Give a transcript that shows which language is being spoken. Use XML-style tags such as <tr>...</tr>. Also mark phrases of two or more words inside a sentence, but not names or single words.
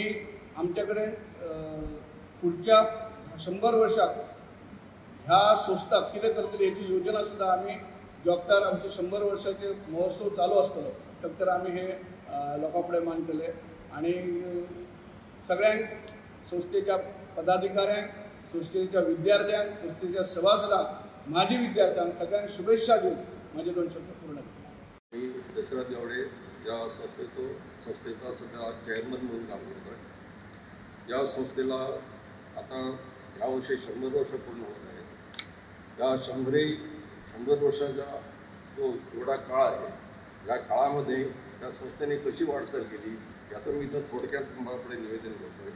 <kok>आमच्याकडे पुढच्या 100 वर्षाक ह्या संस्थाक कितें करतली हेची योजना सुद्धा आम्ही जॉबदार आमचे 100 वर्षाचे महोत्सव चालू असतलो तर आम्ही हे लोकां फुडें मांडटले आणि सगळ्यांक संस्थेच्या पदाधिकाऱ्यांक संस्थेच्या विद्यार्थ्यांक संस्थेच्या सभासदांक माजी विद्यार्थ्यांक सगळ्यांक शुभेच्छा देऊन माझे 2 शब्द पूर्ण करतो।</kok> <mr>मी दशरथ गावडे या संस्थेचा सध्या चेअरमन म्हणून काम करतो। या संस्थेला आता या वर्षी 100 वर्ष पूर्ण होत आहेत। या 100 वर्षाचा जो एवढा काळ आहे या काळामध्ये त्या संस्थेने कशी वाटचाल केली याचं मी इथं थोडक्यात तुम्हाला निवेदन करतोय।</mr>